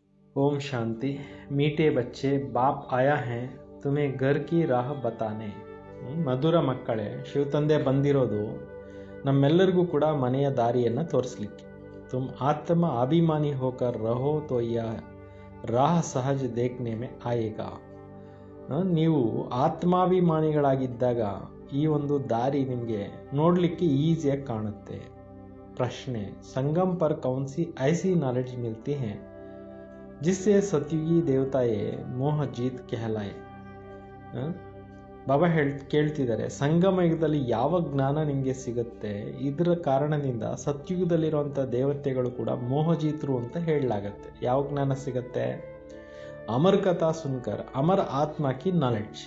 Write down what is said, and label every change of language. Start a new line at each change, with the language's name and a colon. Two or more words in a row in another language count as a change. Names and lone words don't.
Hindi: ओम शांति। मीठे बच्चे, बाप आया है तुम्हें घर की राह बताने.
Kannada: ಮಧುರ ಮಕ್ಕಳೇ, ಶಿವತಂದೆ ಬಂದಿರೋದು ನಮ್ಮೆಲ್ಲರಿಗೂ ಕೂಡ ಮನೆಯ ದಾರಿಯನ್ನು ತೋರಿಸಲಿಕ್ಕೆ.
Hindi: तुम आत्मा अभिमानी होकर रहो तो यह राह सहज देखने में आएगा.
Kannada: ನೀವು ಆತ್ಮಾಭಿಮಾನಿಗಳಾಗಿದ್ದಾಗ ಈ ಒಂದು ದಾರಿ ನಿಮಗೆ ನೋಡಲಿಕ್ಕೆ ಈಸಿಯಾಗಿ ಕಾಣುತ್ತೆ.
Hindi: ಪ್ರಶ್ನೆ, ಸಂಗಮ್ पर कौन सी ऐसी नॉलेज मिलती है जिससे सतयुगी देवताए मोह जीत कहलाए.
Kannada: ಬಾಬಾ ಕೇಳ್ತಿದ್ದಾರೆ, ಸಂಗಮ ಯುಗದಲ್ಲಿ ಯಾವ ಜ್ಞಾನ ನಿಮಗೆ ಸಿಗುತ್ತೆ, ಇದರ ಕಾರಣದಿಂದ ಸತ್ಯುಗದಲ್ಲಿರುವಂಥ ದೇವತೆಗಳು ಕೂಡ ಮೋಹಜೀತರು ಅಂತ ಹೇಳಲಾಗತ್ತೆ. ಯಾವ ಜ್ಞಾನ ಸಿಗತ್ತೆ?
Hindi: अमर कथा सुनकर अमर आत्मा की नॉलेज.